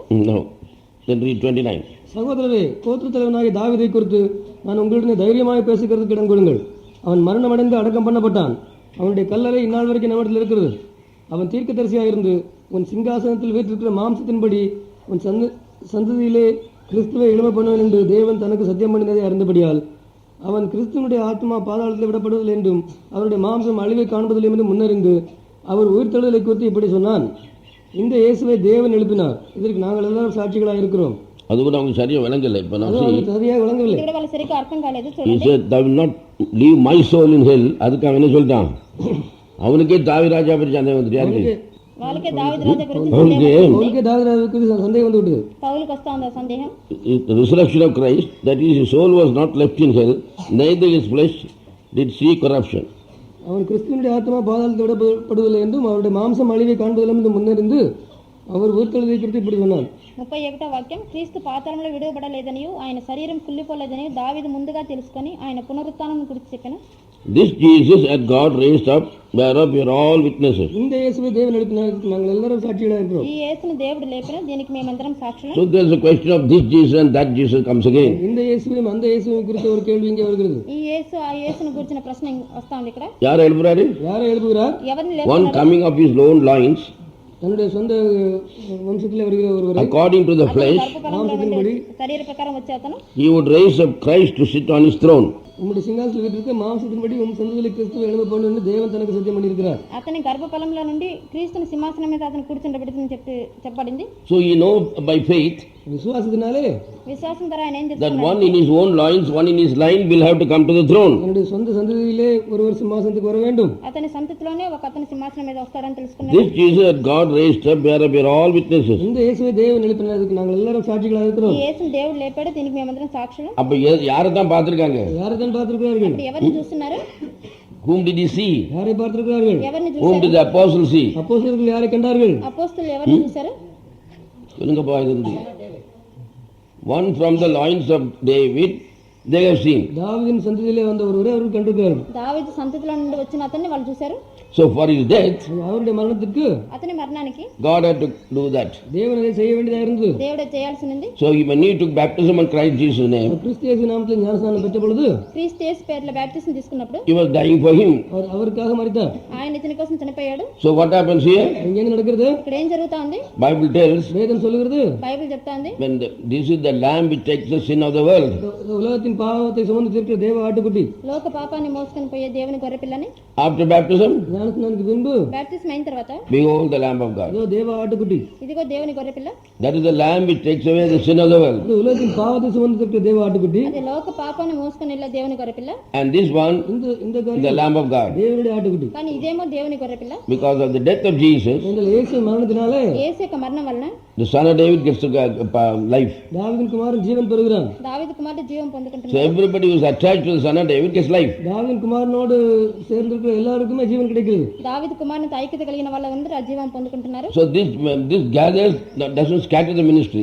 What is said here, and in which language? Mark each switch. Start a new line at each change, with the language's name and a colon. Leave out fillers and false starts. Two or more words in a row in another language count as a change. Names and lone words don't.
English: No. Then read 29.
Tamil: சகோதரரே, கோத்திர தலைவனாகிய தாவீதை குறித்து நான் உங்களுடன் தைரியமாக பேசுகிறதுக்கு இடம் கொடுங்கள். அவன் மரணமடைந்து அடக்கம் பண்ணப்பட்டான். அவனுடைய கல்லறை இந்நாள் வரைக்கும் நம்மிடத்தில் இருக்கிறது. அவன் தீர்க்கதரிசியாக இருந்து உன் சிங்காசனத்தில் வீற்றிருக்கிற மாம்சத்தின்படி உன் சந்ததியிலே கிறிஸ்துவை எழும பண்ணுவேன் என்று தேவன் தனக்கு சத்தியம் பண்ணினதை அறிந்தபடியால் அவன் கிறிஸ்துவனுடைய ஆத்மா பாதாளத்தில் விடப்படுவதில்லை என்றும் அவருடைய மாம்சம் அழிவை காண்பதில்லை என்றும் முன்னறிந்து அவர் உயிர்த்தெழுதலை குறித்து இப்படி சொன்னான். இந்த இயேசுவை தேவன் எழுப்பினார். இதற்கு நாங்கள் எல்லாரும் சாட்சிகளாக இருக்கிறோம். அது கூட அவங்க சரியா விளங்கல. இப்ப நான் சரியாக விளங்கவில்லை.
Telugu: ఇక్కడ వాళ్ళ సరిగ్గా అర్థం కాలేదు.
English: he
Telugu: చూడండి,
English: said thou will not leave my soul in hell.
Tamil: அதுக்கு அவன் என்ன சொல்லிட்டான்? அவனுக்கே தாவீது ராஜா பற்றி சந்தேகம் வந்துட்டு. யாருக்கு?
Telugu: వాళ్ళకే దావీదు రాజా గురించి
Tamil: அவனுக்கே தாவீது ராஜாவுக்கு சந்தேகம் வந்து விட்டது.
Telugu: పౌలుకు వస్తా ఉంది ఆ సందేహం.
English: The resurrection of Christ, that is, his soul was not left in hell, neither his flesh did see corruption.
Tamil: அவன் கிறிஸ்துவனுடைய ஆத்மா பாதாளத்தில் விடப்படுவதில்லை என்றும் அவருடைய மாம்சம் அழிவை காண்பதில்லை என்று முன்னறிந்து அவர் உயிர்த்தெழுதலை குறித்து இப்படி சொன்னார்.
Telugu: 31వ వాక్యం, క్రీస్తు పాతాళంలో విడువబడలేదనియు ఆయన శరీరం కుళ్ళిపోలేదనియు దావీదు ముందుగా తెలుసుకొని ఆయన పునరుత్థానం గురించి చెప్పాను.
English: This Jesus had God raised up whereof you are all witnesses.
Tamil: இந்த இயேசுவை தேவன் எழுப்பினதற்கு நாங்கள் எல்லாரும் சாட்சிகளாக இருக்கிறோம்.
Telugu: ఈ యేసును దేవుడు లేపిన దీనికి మేమందరం సాక్షులం.
English: So there is a question of this Jesus and that Jesus comes again.
Tamil: இந்த இயேசுவையும் அந்த இயேசுவை குறித்த ஒரு கேள்வி இங்கே வருகிறது.
Telugu: ఈ యేసు ఆ యేసును గురించిన ప్రశ్న వస్తా ఉంది ఇక్కడ.
Tamil: யார் எழுப்புறாரு? யாரை எழுப்புகிறார்?
Telugu: ఎవరిని
English: One
Telugu: లేపుతున్నారు?
English: coming of his own loins,
Tamil: தன்னுடைய சொந்த வம்சத்திலே வருகிற ஒருவர்
English: according to the flesh,
Telugu: గర్భఫలంలో నుండి శరీర ప్రకారం వచ్చే అతను
English: he would raise up Christ to sit on his throne.
Tamil: உம்முடைய சிங்காசனத்தில் வீட்டிற்கு மாம்சத்தின்படி உம் சொந்தத்தில் கிறிஸ்துவை எழுப்ப வேண்டும் என்று தேவன் தனக்கு சத்தியம் பண்ணியிருக்கிறார்.
Telugu: అతని గర్భఫలంలో నుండి క్రీస్తుని సింహాసనం మీద అతను కూర్చుండబెడుతుందని చెప్పబడింది.
English: So he knows by faith
Tamil: விசுவாசத்தினாலே
Telugu: విశ్వాసం ద్వారా ఆయన ఏం
English: that
Telugu: చేస్తున్నాడు?
English: one in his own loins, one in his line will have to come to the throne.
Tamil: என்னுடைய சொந்த சந்ததியிலே ஒருவர் சிம்மாசனத்துக்கு வர வேண்டும்.
Telugu: అతని సంతతిలోనే ఒక అతని సింహాసనం మీద వస్తాడని తెలుసుకున్నాడు.
English: This Jesus that God raised up, whereof we are all witnesses.
Tamil: இந்த இயேசுவை தேவன் எழுப்பினதுக்கு நாங்கள் எல்லாரும் சாட்சிகளாக
Telugu: ఈ
Tamil: இருக்கிறோம்.
Telugu: యేసుని దేవుడు లేపాడు, దీనికి మేమందరం సాక్షులం.
Tamil: அப்ப யாரை தான் பார்த்திருக்காங்க? யாரை தான் பார்த்திருக்கிறார்கள்?
Telugu: ఇప్పుడు ఎవరిని చూస్తున్నారు?
English: Whom did he see?
Tamil: யாரை பார்த்திருக்கிறார்கள்?
Telugu: ఎవరిని
English: Whom
Telugu: చూశారు?
English: did the apostles see?
Tamil: அப்போஸ்தலர்கள் யாரை கண்டார்கள்?
Telugu: అపోస్తలులు ఎవరిని చూశారు?
Tamil: சொல்லுங்கப்பா இது வந்து.
English: One from the loins of David, they have seen.
Tamil: தாவீதின் சந்ததியிலே வந்த ஒருவரை அவர்கள் கண்டிருக்கிறார்கள்.
Telugu: దావీదు సంతతిలో నుండి వచ్చిన అతన్ని వాళ్ళు చూశారు.
English: So for his death,
Tamil: அவருடைய மரணத்திற்கு
Telugu: అతని మరణానికి
English: God had to do that.
Tamil: தேவன் அதை செய்ய வேண்டியதாக இருந்தது.
Telugu: దేవుడే చేయాల్సింది.
English: So when he took baptism in Christ Jesus' name,
Tamil: கிறிஸ்து இயேசு நாமத்தில் ஞானஸ்நானம் பெற்ற பொழுது
Telugu: క్రీస్తు యేసు పేరులో బాప్టిజం తీసుకున్నప్పుడు
English: he was dying for him.
Tamil: அவர் அவருக்காக மரித்தார்.
Telugu: ఆయన ఇతని కోసం చనిపోయాడు.
English: So what happens here?
Tamil: இங்க என்ன நடக்கிறது?
Telugu: ఇక్కడ ఏం జరుగుతా ఉంది?
English: Bible tells,
Tamil: வேதம் சொல்லுகிறது,
Telugu: బైబిల్ చెప్తా ఉంది,
English: when this is the lamb which takes the sin of the world.
Tamil: இந்த உலகத்தின் பாவத்தை சுமந்து தீர்க்கிற தேவ ஆட்டுக்குட்டி.
Telugu: లోక పాపాన్ని మోసుకొని పోయే దేవుని గొర్రెపిల్లని.
English: After baptism,
Tamil: ஞானஸ்நானத்துக்கு பின்பு
Telugu: బాప్టిజం అయిన తర్వాత
English: behold the lamb of God.
Tamil: இதோ தேவ ஆட்டுக்குட்டி.
Telugu: ఇదిగో దేవుని గొర్రెపిల్ల.
English: That is the lamb which takes away the sin of the world.
Tamil: இந்த உலகத்தின் பாவத்தை சுமந்து தீர்க்கிற தேவ ஆட்டுக்குட்டி.
Telugu: అది లోక పాపాన్ని మోసుకొని వెళ్ళే దేవుని గొర్రెపిల్ల.
English: And this one,
Tamil: இந்த
English: the
Tamil: காரியம்
English: lamb of God.
Tamil: தேவனுடைய ஆட்டுக்குட்டி.
Telugu: కానీ ఇదేమో దేవుని గొర్రెపిల్ల.
English: Because of the death of Jesus,
Tamil: எங்கள் இயேசு மரணத்தினாலே
Telugu: యేసు యొక్క మరణం వలన
English: the son of David gets to life.
Tamil: தாவீதின் குமாரன் ஜீவன் பெறுகிறான்.
Telugu: దావీదు కుమారుడు జీవం
English: So
Telugu: పొందుకుంటున్నాడు.
English: everybody who is attached to the son of David gets life.
Tamil: தாவீதின் குமாரனோடு சேர்ந்திருக்கிற எல்லாருக்குமே ஜீவன் கிடைக்கிறது.
Telugu: దావీదు కుమారునితో ఐక్యత కలిగిన వాళ్ళందరూ ఆ జీవం పొందుకుంటున్నారు.
English: So this gathers, doesn't scatter the ministry.